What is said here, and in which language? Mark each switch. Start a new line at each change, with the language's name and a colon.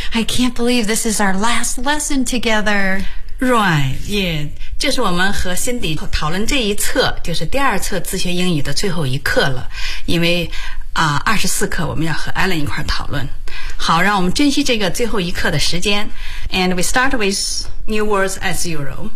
English: I can't believe this is our last lesson together. Right, yeah.
Chinese: 就是我们和 Cindy 讨论这一册，就是第二册自学英语的最后一课了。因为24课我们要和 Alan 一块讨论。好，让我们珍惜这个最后一课的时间。
English: And we start with new words as usual.